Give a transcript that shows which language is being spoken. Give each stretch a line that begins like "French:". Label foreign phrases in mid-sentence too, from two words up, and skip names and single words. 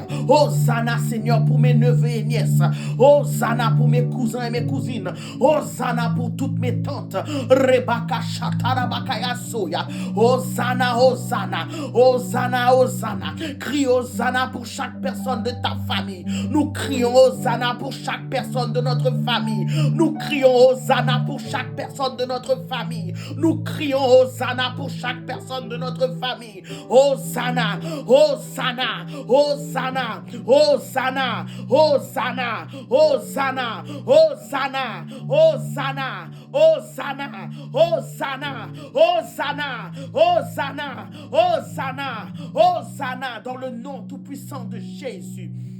French: Hosanna Seigneur pour mes neveux et nièces. Hosanna pour mes cousins et mes cousines. Hosanna pour toutes mes tantes. Rebaka Shatarabakaya Soya. Hosanna, Hosanna, Hosanna, Hosanna. Crie Hosanna pour chaque personne de ta famille. Nous crions Hosanna pour chaque personne de notre famille. Nous crions Hosanna pour chaque personne de notre famille. Nous crions Hosanna pour chaque personne de notre famille. Hosanna, Hosanna, Hosanna, Hosanna, Hosanna, Hosanna, Hosanna, Hosanna, Hosanna, Hosanna, Hosanna, Hosanna, Hosanna, Hosanna, dans le nom tout-puissant de Jésus.